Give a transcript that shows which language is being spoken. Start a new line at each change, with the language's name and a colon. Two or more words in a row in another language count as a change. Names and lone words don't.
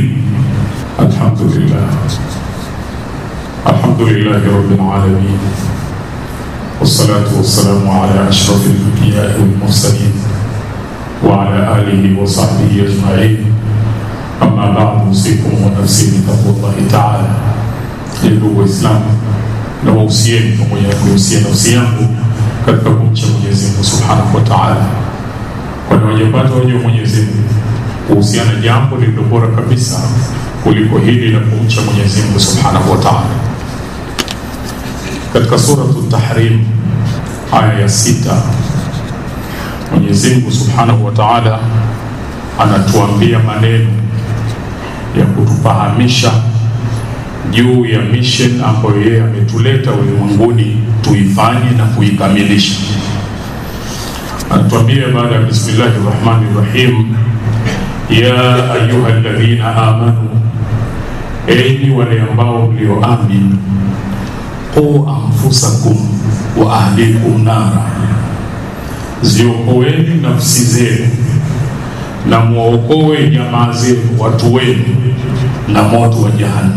Arabic: الحمد لله رب العالمين والصلاة والسلام على أشرف الأنبياء والمرسلين وعلى آله وصحبه أجمعين. أما بعد أوصيكم ونفسي بتقوى الله تعالى.
Swahili: Ndugu Waislamu, na wausieni pamoja na kuhusia nafsi yangu katika kumcha Mwenyezi Mungu
Arabic: سبحانه وتعالى,
Swahili: kwani wajapata wajua Mwenyezi Mungu kuhusiana jambo lililo bora kabisa kuliko hili la kumcha Mwenyezi Mungu
Arabic: سبحانه وتعالى.
Swahili: Katika suratul Tahrim aya ya 6 Mwenyezi Mungu
Arabic: سبحانه وتعالى
Swahili: anatuambia maneno ya kutufahamisha juu ya mission ambayo yeye ametuleta ulimwenguni tuifanye na kuikamilisha. Anatuambia baada ya
Arabic: بسم الله الرحمن الرحيم, يا أيها الذين آمنوا,
Swahili: enyi wale ambao mlioamini,
Arabic: قوا أنفسكم وأهليكم نارا,
Swahili: ziokoeni nafsi zenu na muokoe jamaa zenu, watu wenu, na moto wa jahannam.